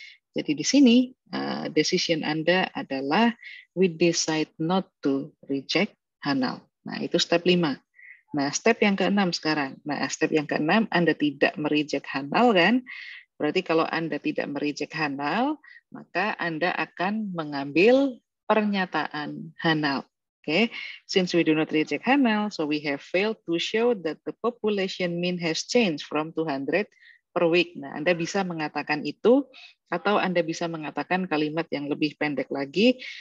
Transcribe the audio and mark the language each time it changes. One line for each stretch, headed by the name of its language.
Indonesian: Jadi di sini decision Anda adalah
English: we decide not to reject
Indonesian: HANAL. Nah, itu step 5. Nah, step yang ke-6 sekarang. Nah, step yang ke-6 Anda tidak mereject HANAL kan? Berarti kalau Anda tidak mereject HANAL, maka Anda akan mengambil pernyataan HANAL.
English: Okay, since we do not reject HANAL, so we have failed to show that the population mean has changed from 200 per week.
Indonesian: Nah, Anda bisa mengatakan itu, atau Anda bisa mengatakan kalimat yang lebih pendek lagi.